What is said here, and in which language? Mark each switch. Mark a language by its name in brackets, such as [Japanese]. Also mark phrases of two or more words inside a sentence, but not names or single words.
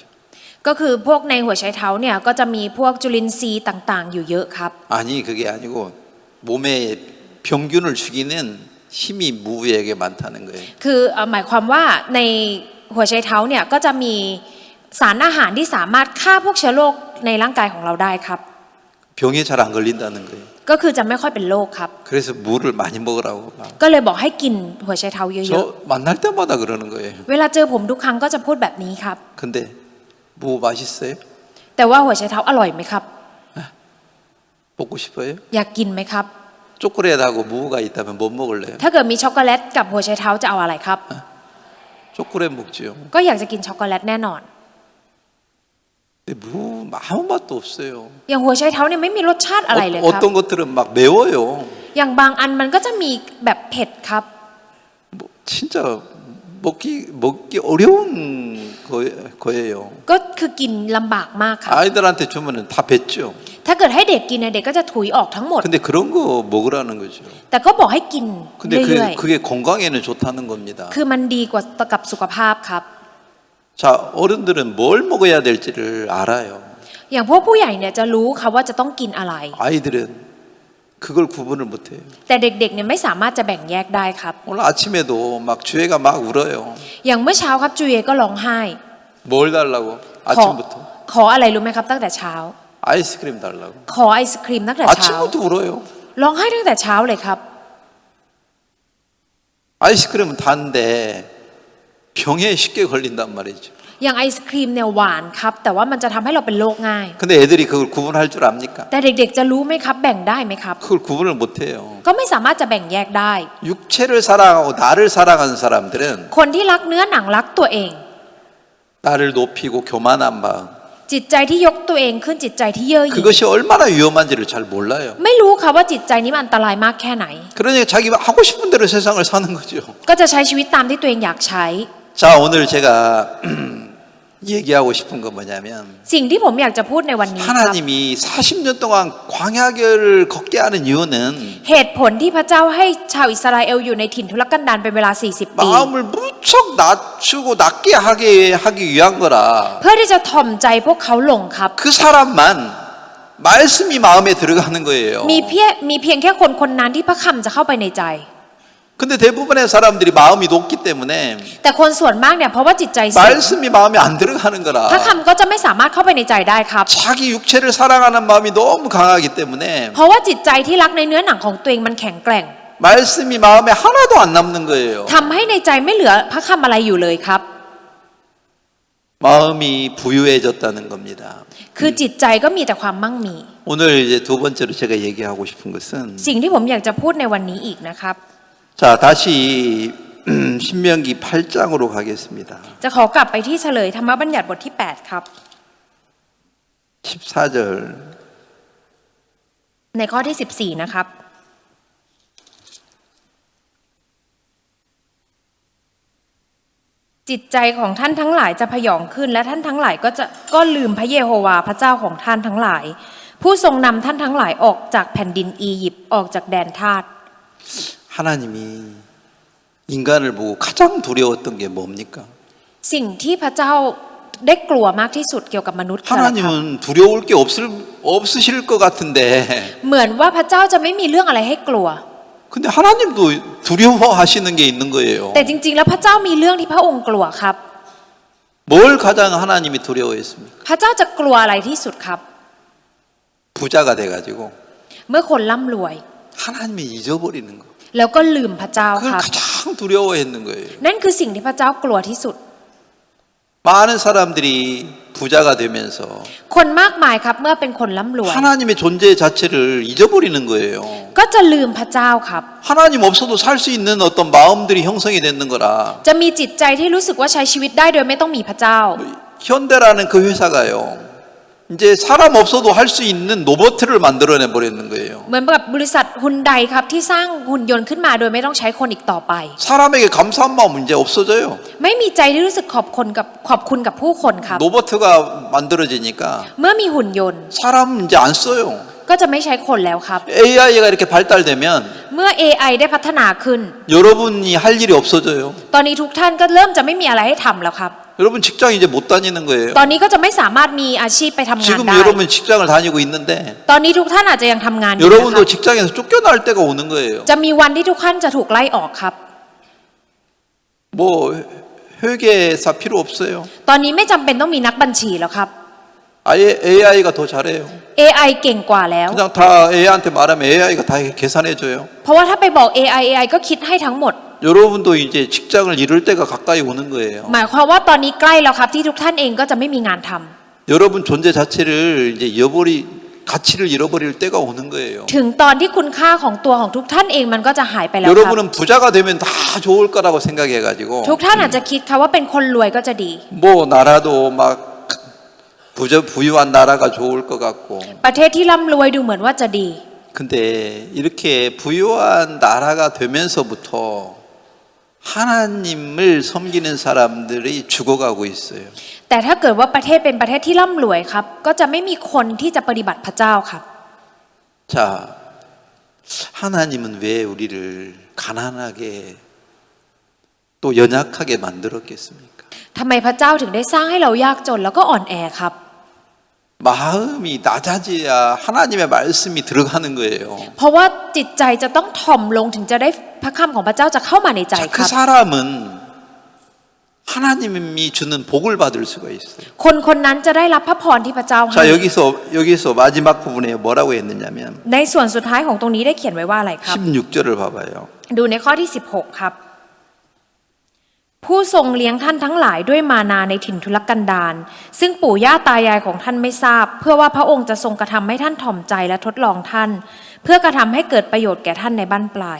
[Thai] ก็คือพวกในหัวไชเท้าเนี่ยก็จะมีพวกจุลินทรีย์ต่างๆอยู่เยอะครับ [Korean] 아니 그게 아니고 몸에 병균을 죽이는 힘이 무에게 많다는 거예요. [Thai] คือหมายความว่าในหัวไชเท้าเนี่ยก็จะมีสารอาหารที่สามารถฆ่าพวกเชื้อโรคในร่างกายของเราได้ครับ [Korean] 병에 잘 안 걸린다는 거예요. [Thai] ก็คือจะไม่ค่อยเป็นโรคครับ [Korean] 그래서 무를 많이 먹으라고 막. [Thai] ก็เลยบอกให้กินหัวไชเท้าเยอะ [Korean] 저 만날 때마다 그러는 거예요. [Thai] ๆเวลาเจอผมทุกครั้งก็จะพูดแบบนี้ครับ [Korean] 근데 무 맛있어요? [Thai] แต่ว่าหัวไชเท้าอร่อยไหมครับ [Korean] 먹고 싶어요? [Thai] อยากกินไหมครับ [Korean] 초콜릿하고 무가 있다면 못 먹을래요? [Thai] ถ้าเกิดมีช็อกโกแลตกับหัวไชเท้าจะเอาอะไรครับ [Korean] 초콜릿 먹지요. [Thai] ก็อยากจะกินช็อกโกแลตแน่นอน [Korean] 근데 무 아무 맛도 없어요. [Thai] อย่างหัวไชเท้าเนี่ยไม่มีรสชาติอะไรเลยครับ [Korean] 어떤 것들은 막 매워요. [Thai] อย่างบางอันมันก็จะมีแบบเผ็ดครับ [Korean] 뭐 진짜 먹기 어려운 거예요. [Thai] ก็คือกินลำบากมากครับ [Korean] 아이들한테 주면은 다 뱉죠. [Thai] ถ้าเกิดให้เด็กกินเนี่ยเด็กก็จะถุยออกทั้งหมด [Korean] 근데 그런 거 먹으라는 거죠. [Thai] แต่ก็บอกให้กิน [Korean] 근데 [Thai] เรื่อย [Korean] 그게 건강에는 좋다는 겁니다. [Thai] ๆ คือมันดีกว่ากับสุขภาพครับ [Korean] 자, 어른들은 뭘 먹어야 될지를 알아요. [Thai] อย่างพวกผู้ใหญ่เนี่ยจะรู้ค่ะว่าจะต้องกินอะไร [Korean] 아이들은 그걸 구분을 못해요. [Thai] แต่เด็กๆเนี่ยไม่สามารถจะแบ่งแยกได้ครับ [Korean] 오늘 아침에도 막 주애가 막 울어요. [Thai] อย่างเมื่อเช้าครับจูเอก็ร้องไห้ [Korean] 뭘 달라고? [Thai] ขอ [Korean] 아침부터 [Thai] ขออะไรรู้ไหมครับตั้งแต่เช้า [Korean] 아이스크림 달라고. [Thai] ขอไอศครีมตั้งแต่เช้า [Korean] 아침부터 울어요. [Thai] ร้องไห้ตั้งแต่เช้าเลยครับ [Korean] 아이스크림은 단데 병에 쉽게 걸린단 말이죠. [Thai] อย่างไอศครีมเนี่ยหวานครับแต่ว่ามันจะทำให้เราเป็นโรคง่าย [Korean] 근데 애들이 그걸 구분할 줄 압니까? [Thai] แต่เด็กๆจะรู้ไหมครับแบ่งได้ไหมครับ [Korean] 그걸 구분을 못해요. [Thai] ก็ไม่สามารถจะแบ่งแยกได้ [Korean] 육체를 사랑하고 나를 사랑하는 사람들은 [Thai] คนที่รักเนื้อหนังรักตัวเอง [Korean] 나를 높이고 교만한 마음 [Thai] จิตใจที่ยกตัวเองขึ้นจิตใจที่เย่อหยิ่ง [Korean] 그것이 얼마나 위험한지를 잘 몰라요. [Thai] ไม่รู้ค่ะว่าจิตใจนี้มันอันตรายมากแค่ไหน [Korean] 그러니까 자기가 하고 싶은 대로 세상을 사는 거죠. [Thai] ก็จะใช้ชีวิตตามที่ตัวเองอยากใช้ [Korean] 자, 오늘 제가 얘기하고 싶은 건 뭐냐면 [Thai] สิ่งที่ผมอยากจะพูดในวันนี้ครับ [Korean] 하나님이 40년 동안 광야길을 걷게 하는 이유는 [Thai] เหตุผลที่พระเจ้าให้ชาวอิสราเอลอยู่ในถิ่นทุรกันดารเป็นเวลา 40 ปี [Korean] 마음을 무척 낮추고 낮게 하기 위한 거라. [Thai] เพื่อที่จะถ่อมใจพวกเขาลงครับ [Korean] 그 사람만 말씀이 마음에 들어가는 거예요. [Thai] มีเพียงแค่คนนั้นที่พระคำจะเข้าไปในใจ [Korean] 근데 대부분의 사람들이 마음이 높기 때문에 [Thai] แต่คนส่วนมากเนี่ยเพราะว่าจิตใจสูง [Korean] 말씀이 마음에 안 들어가는 [Thai] พระ [Korean] 거라. [Thai] คำก็จะไม่สามารถเข้าไปในใจได้ครับ [Korean] 자기 육체를 사랑하는 마음이 너무 강하기 때문에 [Thai] เพราะว่าจิตใจที่รักในเนื้อหนังของตัวเองมันแข็งแกร่ง [Korean] 말씀이 마음에 하나도 안 남는 거예요. [Thai] ทำให้ในใจไม่เหลือพระคำอะไรอยู่เลยครับ [Korean] 마음이 부유해졌다는 겁니다. [Thai] คือจิตใจก็มีแต่ความมั่งมี [Korean] 오늘 이제 두 번째로 제가 얘기하고 싶은 것은 [Thai] สิ่งที่ผมอยากจะพูดในวันนี้อีกนะครับ [Korean] 자, 다시 신명기 8장으로 가겠습니다. [Thai] จะขอกลับไปที่เฉลยธรรมบัญญัติบทที่ 8 ครับ [Korean] 14절 [Thai] ในข้อที่ 14 นะครับ จิตใจของท่านทั้งหลายจะพยองขึ้นและท่านทั้งหลายก็ลืมพระเยโฮวาห์พระเจ้าของท่านทั้งหลาย ผู้ทรงนำท่านทั้งหลายออกจากแผ่นดินอียิปต์ออกจากแดนทาส [Korean] 하나님이 인간을 보고 가장 두려웠던 게 뭡니까? [Thai] สิ่งที่พระเจ้าได้กลัวมากที่สุดเกี่ยวกับมนุษย์คืออะไรครับ [Korean] 하나님은 두려울 게 없으실 것 같은데 [Thai] เหมือนว่าพระเจ้าจะไม่มีเรื่องอะไรให้กลัว [Korean] 근데 하나님도 두려워하시는 게 있는 거예요. [Thai] แต่จริงๆแล้วพระเจ้ามีเรื่องที่พระองค์กลัวครับ [Korean] 뭘 가장 하나님이 두려워했습니까? [Thai] พระเจ้าจะกลัวอะไรที่สุดครับ [Korean] 부자가 돼가지고 [Thai] เมื่อคนร่ำรวย [Korean] 하나님이 잊어버리는 거. [Thai] แล้วก็ลืมพระเจ้า [Korean] 그걸 [Thai] ครับ [Korean] 가장 두려워했는 거예요. [Thai] นั่นคือสิ่งที่พระเจ้ากลัวที่สุด [Korean] 많은 사람들이 부자가 되면서 [Thai] คนมากมายครับเมื่อเป็นคนร่ำรวย [Korean] 하나님의 존재 자체를 잊어버리는 거예요. [Thai] ก็จะลืมพระเจ้าครับ [Korean] 하나님 없어도 살 수 있는 어떤 마음들이 형성이 되는 거라. [Thai] จะมีจิตใจที่รู้สึกว่าใช้ชีวิตได้โดยไม่ต้องมีพระเจ้า [Korean] 현대라는 그 회사가요. 이제 사람 없어도 할 수 있는 로봇을 만들어내 버리는 거예요. [Thai] เหมือนกับบริษัทฮุนไดครับที่สร้างหุ่นยนต์ขึ้นมาโดยไม่ต้องใช้คนอีกต่อไป [Korean] 사람에게 감사한 마음 이제 없어져요. [Thai] ไม่มีใจที่รู้สึกขอบคุณกับผู้คนครับ [Korean] 로봇가 만들어지니까 [Thai] เมื่อมีหุ่นยนต์ [Korean] 사람 이제 안 써요. [Thai] ก็จะไม่ใช้คนแล้วครับ [Korean] AI가 이렇게 발달되면 [Thai] เมื่อ AI ได้พัฒนาขึ้น [Korean] 여러분이 할 일이 없어져요. [Thai] ตอนนี้ทุกท่านก็เริ่มจะไม่มีอะไรให้ทำแล้วครับ [Korean] 여러분 직장 이제 못 다니는 거예요. [Thai] ตอนนี้ก็จะไม่สามารถมีอาชีพไปทำงาน [Korean] 지금 [Thai] ได้ [Korean] 여러분 직장을 다니고 있는데 [Thai] ตอนนี้ทุกท่านอาจจะยังทำงานอยู่นะ [Korean] 여러분도 [Thai] ครับ [Korean] 직장에서 쫓겨날 때가 오는 거예요. [Thai] จะมีวันที่ทุกท่านจะถูกไล่ออกครับ [Korean] 뭐 회계사 필요 없어요. [Thai] ตอนนี้ไม่จำเป็นต้องมีนักบัญชีแล้วครับ [Korean] 아예 AI가 더 잘해요. [Thai] AI เก่งกว่าแล้ว [Korean] 그냥 다 AI한테 말하면 AI가 다 계산해줘요. [Thai] เพราะว่าถ้าไปบอก AI ก็คิดให้ทั้งหมด [Korean] 여러분도 이제 직장을 잃을 때가 가까이 오는 거예요. [Thai] หมายความว่าตอนนี้ใกล้แล้วครับที่ทุกท่านเองก็จะไม่มีงานทำ [Korean] 여러분 존재 자체를 이제 가치를 잃어버릴 때가 오는 거예요. [Thai] ถึงตอนที่คุณค่าของตัวของทุกท่านเองมันก็จะหายไปแล้วครับ [Korean] 여러분은 부자가 되면 다 좋을 거라고 생각해가지고 [Thai] ทุกท่านอาจจะคิดครับว่าเป็นคนรวยก็จะดี [Korean] 뭐 나라도 막 부유한 나라가 좋을 것 같고 [Thai] ประเทศที่ร่ำรวยดูเหมือนว่าจะดี [Korean] 근데 이렇게 부유한 나라가 되면서부터 하나님을 섬기는 사람들이 죽어가고 있어요. [Thai] แต่ถ้าเกิดว่าประเทศเป็นประเทศที่ร่ำรวยครับก็จะไม่มีคนที่จะปฏิบัติพระเจ้าครับ [Korean] 자, 하나님은 왜 우리를 가난하게 또 연약하게 만들었겠습니까? [Thai] ทำไมพระเจ้าถึงได้สร้างให้เรายากจนแล้วก็อ่อนแอครับ [Korean] 마음이 낮아져야 하나님의 말씀이 들어가는 거예요. [Thai] เพราะว่าจิตใจจะต้องถ่อมลงถึงจะได้พระคำของพระเจ้าจะเข้ามาในใจ [Korean] 자, [Thai] ค [Korean] 그 [Thai] รับ [Korean] 사람은 하나님이 주는 복을 받을 수가 있어요. [Thai] คนนั้นจะได้รับพระพรที่พระเจ้าให้ [Korean] 자, 여기서 마지막 부분에 뭐라고 했느냐면 [Thai] ในส่วนสุดท้ายของตรงนี้ได้เขียนไว้ว่าอะไรครับ [Korean] 16절을 봐봐요. [Thai] ดูในข้อที่ 16 ครับ ผู้ทรงเลี้ยงท่านทั้งหลายด้วยมานาในถิ่นทุรกันดารซึ่งปู่ย่าตายายของท่านไม่ทราบ เพื่อว่าพระองค์จะทรงกระทำให้ท่านถ่อมใจและทดลองท่าน เพื่อกระทำให้เกิดประโยชน์แก่ท่านในบั้นปลาย